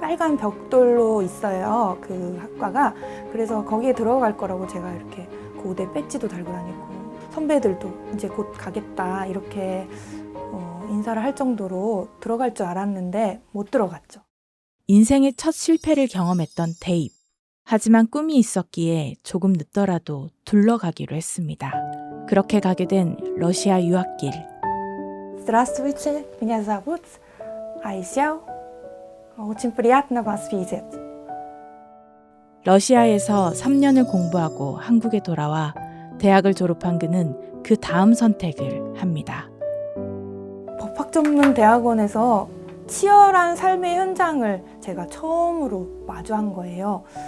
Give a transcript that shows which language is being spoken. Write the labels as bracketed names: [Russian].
[Korean] 빨간 벽돌로 있어요, 그 학과가. 그래서 거기에 들어갈 거라고 제가 이렇게 고대 배지도 달고 다니고 선배들도 이제 곧 가겠다 이렇게 인사를 할 정도로 들어갈 줄 알았는데 못 들어갔죠. 인생의 첫 실패를 경험했던 대입. 하지만 꿈이 있었기에 조금 늦더라도 둘러가기로 했습니다. 그렇게 가게 된 러시아 유학길. [Russian] Здравствуйте, меня зовут Айся. Очень приятно вас видеть. [Korean] 러시아에서 3년을 공부하고 한국에 돌아와 대학을 졸업한 그는 그 다음 선택을 합니다. 법학전문대학원에서 치열한 삶의 현장을 제가 처음으로 마주한 거예요.